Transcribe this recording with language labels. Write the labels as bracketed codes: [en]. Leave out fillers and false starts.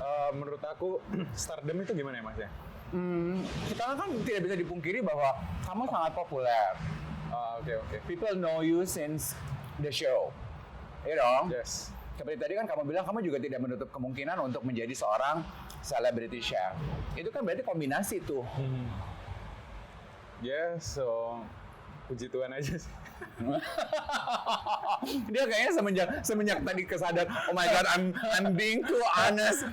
[id] Menurut aku stardom itu gimana ya mas ya? kita kan tidak bisa dipungkiri bahwa kamu sangat populer. Oke. [en] People know you since the show. You know? Yes. [id] Seperti tadi kan kamu bilang kamu juga tidak menutup kemungkinan untuk menjadi seorang celebrity chef. Itu kan berarti kombinasi tuh. [en] Yes, so [id] puji Tuhan aja sih. Dia kayaknya semenjak tadi kesadar, [en] oh my god, I'm being too honest.